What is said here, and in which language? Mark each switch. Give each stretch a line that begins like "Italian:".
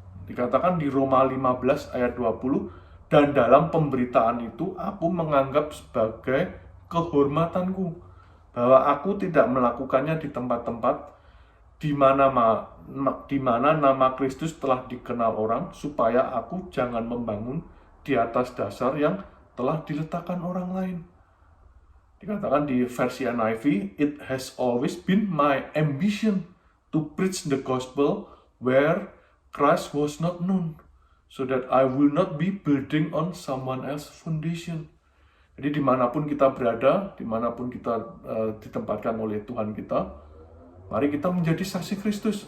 Indonesian: Dikatakan di Roma 15 ayat 20, dan dalam pemberitaan itu aku menganggap sebagai kehormatanku, bahwa aku tidak melakukannya di tempat-tempat di mana nama Kristus telah dikenal orang, supaya aku jangan membangun di atas dasar yang telah diletakkan orang lain. Dikatakan di versi NIV,
English: it has always been my ambition to preach the gospel where Christ was not known, so that I will not be building on someone else's foundation.
Indonesian: Jadi dimanapun kita berada, dimanapun kita ditempatkan oleh Tuhan kita, mari kita menjadi saksi Kristus.